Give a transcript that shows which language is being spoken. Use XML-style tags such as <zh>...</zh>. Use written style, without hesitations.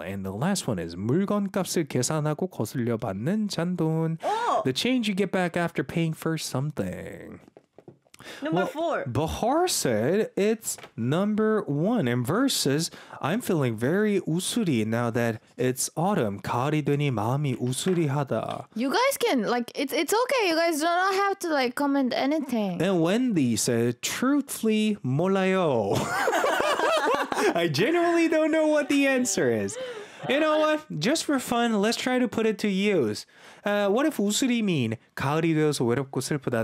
<en>And the last one is</en> <ko>물건값을 계산하고 거슬려 받는 잔돈.</ko> <en>Oh! The change you get back after paying for something. Number four. Bahar said it's number one. And versus, I'm feeling very usuri now that it's autumn.</en> <ko>가을이 되니 마음이 우수리하다.</ko> <en>You guys can, like, it's okay. You guys do not have to, like, comment anything. And Wendy said, truthfully,</en> <ko>몰라요.</ko> <en>I genuinely don't know what the answer is. You know what? Just for fun, let's try to put it to use. What if 우수리 mean</en> <ko>가을이 되어서 외롭고 슬프다?</ko>